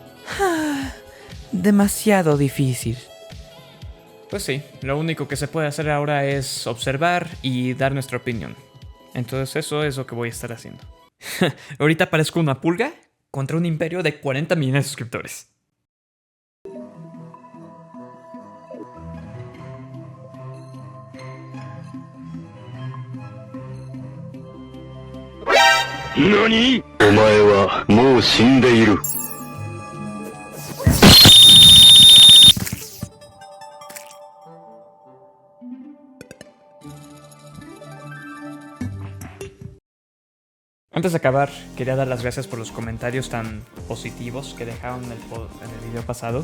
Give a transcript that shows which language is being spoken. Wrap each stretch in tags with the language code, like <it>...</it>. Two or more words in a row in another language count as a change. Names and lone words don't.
<es>demasiado difícil. Pues sí, lo único que se puede hacer ahora es observar y dar nuestra opinión. Entonces eso es lo que voy a estar haciendo. Ahorita parezco una pulga contra un imperio de 40 millones de suscriptores. ¿Nani?</es> <ja>お前はもう死んでいる。</ja> <es>Antes de acabar, quería dar las gracias por los comentarios tan positivos que dejaron en el video pasado.</es>